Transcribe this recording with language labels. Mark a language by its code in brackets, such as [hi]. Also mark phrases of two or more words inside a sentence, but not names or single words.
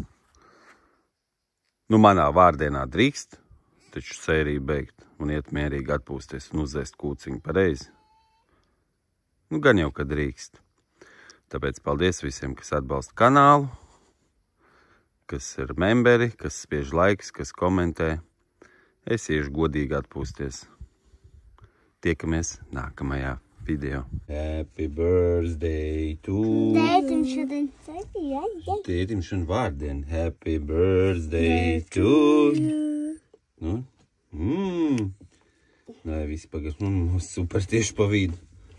[lv] Manā vārdienā drīkst, taču sēriju beigt un iet mierīgi atpūsties un uzēst kūciņu pareizi. Gan jau, ka drīkst. Tāpēc paldies visiem, kas atbalsta kanālu, kas ir memberi, kas spiež laiks, kas komentē. Es iešu godīgi atpūsties. Tiekamies nākamajā video. [en] Happy birthday to... [lv] Tētim šodien Tētim šodien vārdien. [en] Happy birthday to... [lv] Nu? Nē, visi pagad. Super tieši pa vidu.